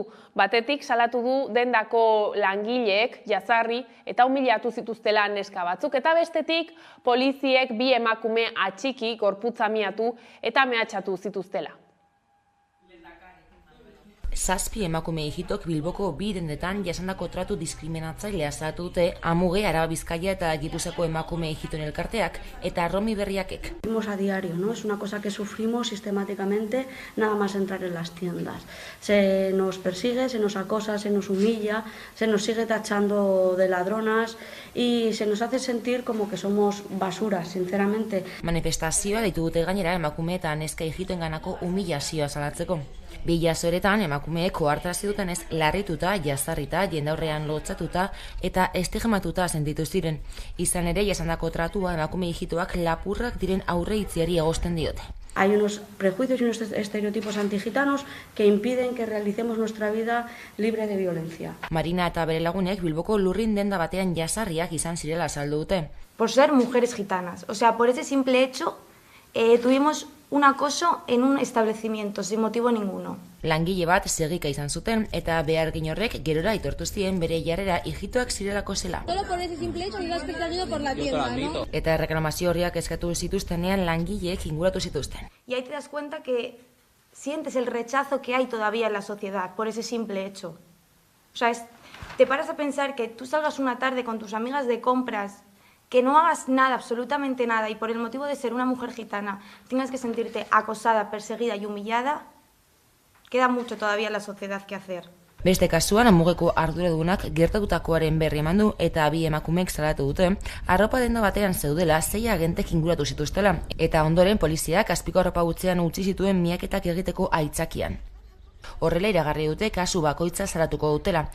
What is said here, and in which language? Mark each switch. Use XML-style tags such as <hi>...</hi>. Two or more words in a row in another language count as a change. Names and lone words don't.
<eu>Batetik salatu du dendako langileek jazarri eta humiliatu zituztela neska batzuk, eta bestetik poliziek 2 emakume atxiki gorputza miatu eta mehatxatu zituztela. 7 emakume hijitok Bilboko 2 dendetan jasandako tratu diskriminatzailea salatu dute Amuge, Araba Bizkaia eta Gipuzkoako emakume hijitoen elkarteak eta Romi Berriakek.</eu> <es>Vivimos a diario, ¿no? Es una cosa que sufrimos sistemáticamente nada más entrar en las tiendas. Se nos persigue, se nos acosa, se nos humilla, se nos sigue tachando de ladronas y se nos hace sentir como que somos basuras, sinceramente.</es> <eu>Manifestazioa deitu dute gainera emakume eta neska hijitoenganako humillazioa salatzeko. 2 jasoeretan emakumeek ohartarazi dutenez larrituta, jazarrita, jendaurrean lotzatuta eta estigmatuta sentitu ziren. Izan ere, jasandako tratua emakume hijitoak lapurrak diren aurreitziari egozten diote.</eu> <es>Hay unos prejuicios y unos estereotipos antigitanos que impiden que realicemos nuestra vida libre de violencia.</es> <eu>Marina eta bere lagunek Bilboko lurrin denda batean jazarriak izan zirela azaldu dute.</eu> <es>Por ser mujeres gitanas, o sea, por ese simple hecho tuvimos un acoso en un establecimiento, sin motivo ninguno.</es> <eu>Langile bat segika izan zuten eta behargin horrek gerora aitortu zien bere jarrera hijitoak zirelako zela.</eu> <es>Solo por ese simple hecho ibas perseguido por la tienda, ¿no?</es> <eu>Eta reklamazio horriak eskatu zituztenean langileek inguratu zituzten.</eu> <es>Y ahí te das cuenta que sientes el rechazo que hay todavía en la sociedad por ese simple hecho. O sea, te paras a pensar que tú salgas una tarde con tus amigas de compras, que no hagas nada, absolutamente nada, y por el motivo de ser una mujer gitana tengas que sentirte acosada, perseguida y humillada, queda mucho todavía en la sociedad que hacer.</es> <eu>Beste kasuan, Amugeko arduradunak gertatutakoaren berri eman du eta 2 emakumeek salatu dute, arropa denda batean zeudela 6 agentek inguratu zituztela, eta ondoren poliziak azpiko arropa gutzean utzi zituen miaketak egiteko aitzakian. Horrela iragarri dute kasu bakoitza salatuko dutela.</eu>